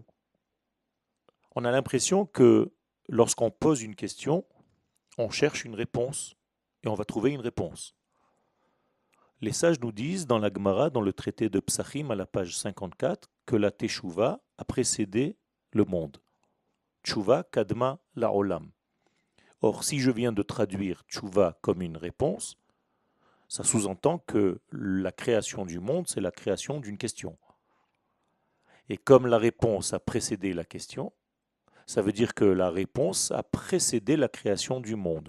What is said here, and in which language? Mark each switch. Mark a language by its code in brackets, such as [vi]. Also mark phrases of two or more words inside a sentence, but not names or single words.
[fr] On a l'impression que lorsqu'on pose une question, on cherche une réponse et on va trouver une réponse. Les sages nous disent dans la Gemara, dans le traité de Psachim à la page 54, que la teshuva a précédé le monde. [he] תשובה קדמה לעולם. [fr] Or, si je viens de traduire tshuva comme une réponse, ça sous-entend que la création du monde, c'est la création d'une question. Et comme la réponse a précédé la question, ça veut dire que la réponse a précédé la création du monde.